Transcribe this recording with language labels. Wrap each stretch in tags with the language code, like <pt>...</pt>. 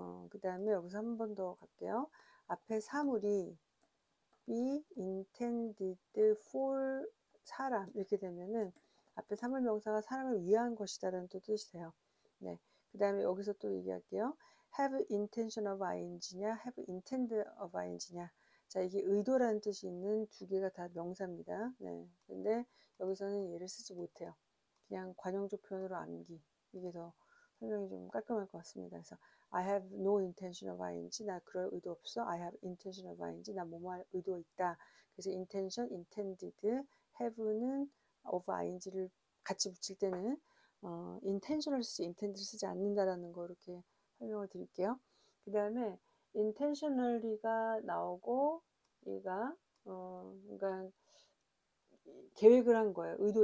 <ko>그 다음에 여기서 한 번 더 갈게요. 앞에 사물이 be intended for 사람 이렇게 되면은 앞에 사물 명사가 사람을 위한 것이다라는 또 뜻이 돼요. 네. 그 다음에 여기서 또 얘기할게요.</ko> <en>have intention of ing냐, have intend of ing냐.</en> <ko>자, 이게 의도라는 뜻이 있는 두 개가 다 명사입니다. 네. 근데 여기서는 얘를 쓰지 못해요. 그냥 관용적 표현으로 암기. 이게 더 설명이 좀 깔끔할 것 같습니다.</ko> <en>그래서 I have no intention of ing.</en> <ko>나 그럴 의도 없어.</ko> <en>I have intention of ing.</en> <ko>나 뭐뭐 할 의도 있다. 그래서 intention, intended, have는 of ing를 같이 붙일 때는 intention을 쓰지 intended를 쓰지 않는다라는 거 이렇게 설명을 드릴게요. 그 다음에 intentionally가 나오고 얘가 그러니까 계획을 한 거예요.</ko>